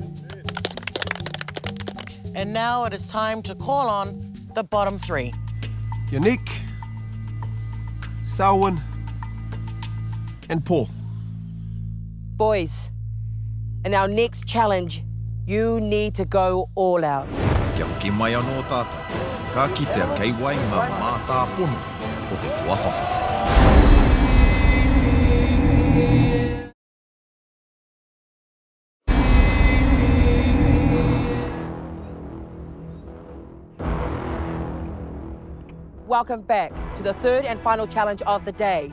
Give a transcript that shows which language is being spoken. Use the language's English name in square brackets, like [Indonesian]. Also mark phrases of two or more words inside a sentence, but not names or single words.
[English] And now it is time to call on the bottom 3. Yannick, Selwyn, and Paul. Boys, in our next challenge, you need to go all out. [Māori] Kia hoki mai anō tātou. Ka kitea kei wai ngā mātā pono o te tuawhawha. [English] Welcome back to the third and final challenge of the day.